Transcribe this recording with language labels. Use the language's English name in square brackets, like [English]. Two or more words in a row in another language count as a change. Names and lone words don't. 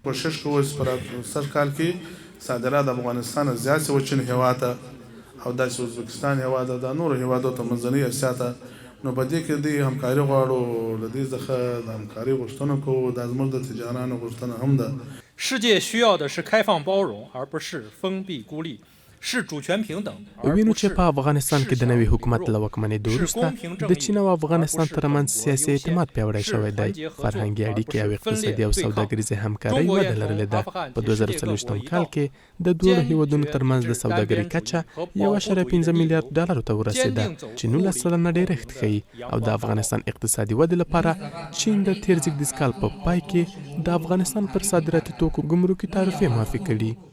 [Pashto] کوشش کوو چې پر سر کال کې صادرات افغانستان زیات شي و چین هیواد ته او داسې ازبکستان هیواد ته، د نورو هیوادو ته، منځنۍ اسیا ته. نو په دې کې د همکاري غواړو، له دې څخه د همکاري غوښتنه کوو. دا زموږ د تجارانو غوښتنه هم ده. [Chinese] 世界需要的是开放包容，而不是封闭孤立。是主权平等。 [Pashto] وینو چې په افغانستان کې د نوي حکومت له واکمنېدو وروسته د چین او افغانستان ترمنځ سیاسي اعتماد پیاوړی شوی دی. فرهنګي اړیکې او اقتصادي او سوداګریزې همکارۍ وده لرلې ده. په 2024 کال کې د دوه هیوادونو ترمنځ د سوداګرۍ کچه $1.5 میلیارډ ته ورسېده چې 19% ډېرښت ښیي او د افغانستان اقتصادي ودې لپاره چین د تیر زېږدیز کال په پای کې د افغانستان پر صادراتي توکو ګمرکي تعرفې معافي کړي.